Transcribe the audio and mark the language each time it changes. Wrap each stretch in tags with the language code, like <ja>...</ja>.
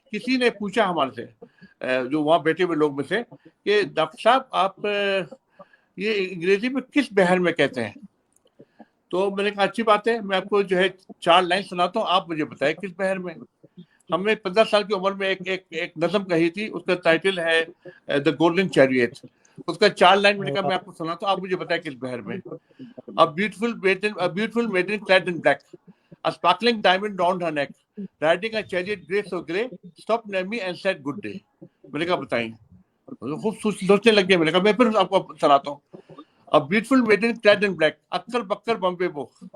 <ur>کسی نے پوچھا ہمارے سے، جو وہاں بیٹھے ہوئے لوگ میں سے، کہ ڈاکٹر صاحب آپ یہ انگریزی میں کس بحر میں کہتے ہیں؟ تو میں نے کہا اچھی بات ہے، میں آپ کو جو ہے 4 لائن سناتا ہوں، آپ مجھے بتائیں کس بحر میں. ہم نے 15 سال کی عمر میں ایک نظم کہی تھی، اس کا ٹائٹل ہے دا گولڈن چیریٹ. اس کا 4 لائن میں نے کہا میں آپ کو سناتا ہوں، آپ مجھے بتائیں کس بحر میں.</ur> <en>A beautiful maiden clad in black, a sparkling diamond round her neck, riding a chariot grey so grey, stopped near me and said good day.</en> <ur>میں نے کہا بتائیں. خوب سوچنے لگ گیا. میں نے کہا میں پھر آپ کو سناتا ہوں.</ur> <en>A beautiful maiden clad in black,</en> <ur>اکر بکر بمبے بو.</ur>